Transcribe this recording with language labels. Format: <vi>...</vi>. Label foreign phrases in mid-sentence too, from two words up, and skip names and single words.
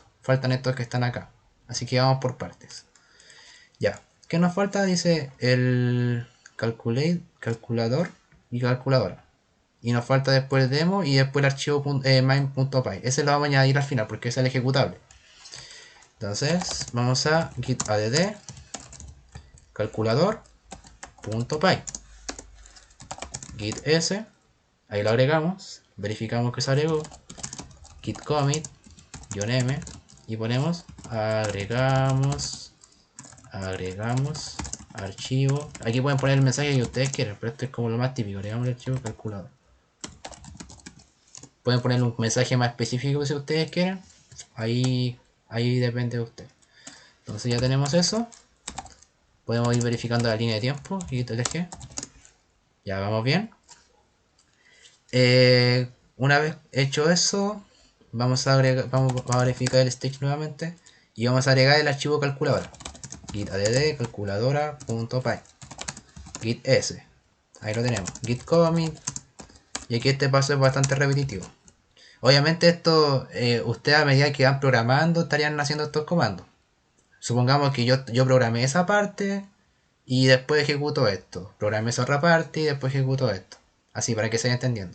<es>Faltan estos que están acá, así que vamos por partes. Ya, ¿qué nos falta? Dice el calculador y calculadora. y nos falta después el demo y después el archivo main.py. Ese lo vamos a añadir al final porque es el ejecutable. Entonces vamos a git add calculador.py, git s, ahí lo agregamos, verificamos que se agregó, git commit -m y ponemos agregamos archivo. Aquí pueden poner el mensaje que ustedes quieran, pero esto es como lo más típico. Agregamos el archivo calculador. Pueden poner un mensaje más específico si ustedes quieren. Ahí depende de ustedes. Entonces ya tenemos eso. Podemos ir verificando la línea de tiempo y TLG. Ya vamos bien. Una vez hecho eso, vamos a verificar el stage nuevamente y vamos a agregar el archivo calculadora. Git add calculadora.py, git s, ahí lo tenemos, git commit, y aquí este paso es bastante repetitivo. Obviamente esto, ustedes a medida que van programando estarían haciendo estos comandos. Supongamos que yo programé esa parte y después ejecuto esto, programé esa otra parte y después ejecuto esto, así para que se vaya entendiendo.</es>